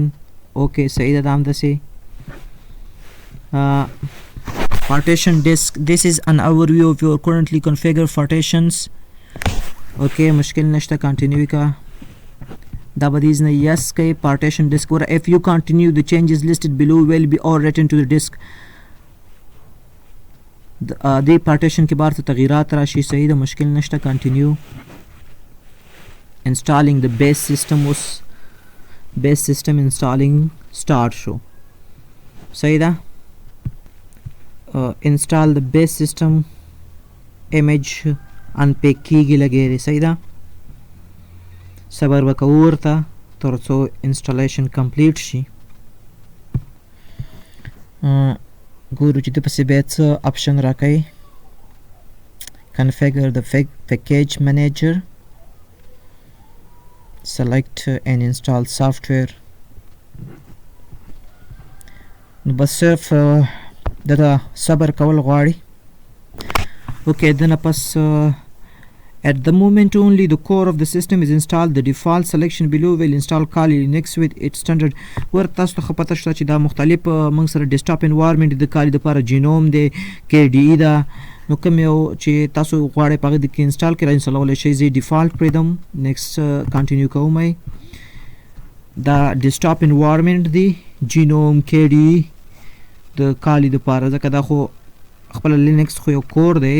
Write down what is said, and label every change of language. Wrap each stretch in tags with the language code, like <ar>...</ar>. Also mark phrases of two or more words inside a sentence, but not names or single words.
<ps>اوکې صحیح ده. دا همداسې</ps> <en>partition disk. this is an overview of your currently configured partitions.</en> <ps>اوکې مشکل نشته. کنټینیو کا. دا به دیزنه یس کوي.</ps> <en>partition disk. or if you continue the changes listed below will be all written to the disk.</en> <ps>دې partition کې بار ته تغییرات راشي. صحیح ده. مشکل نشته. کنټینیو.</ps> <en>installing the base system. اوس base system installing start شو.</en> <ps>صحیح ده.</ps> <en>install the base system image unpack</en> <ps>کیږي لګیږي. صحیح ده. صبر وکړو ورته تر څو</ps> <en>installation complete</en> <ps>شي. ګورو چې د پسې بیا څه اپشن راکوي.</ps> <en>configure the package manager. select and install software.</en> <ps>نو بس صرف دغه صبر کول غواړي. اوکې دنه پس</ps> <en>at the moment only the core of the system is installed. the default selection below will install Kali Linux with its standard.</en> <ps>ور تاسو ته پته شته چې دا مختلف موږ سره</ps> <en>desktop environment</en> <ps>د کالي لپاره جینوم دی KDE دا. نو کوم یو چې تاسو غواړئ په هغه کې انسټال کړئ انسټالولی شئ. زه ډیفالټ پرېږدم.</ps> <en>next continue</en> <ps>کوم. دا</ps> <en>desktop environment</en> <ps>دی جینوم KDE د کالي لپاره ځکه دا خو خپل لینکس خو یو کور دی.</ps>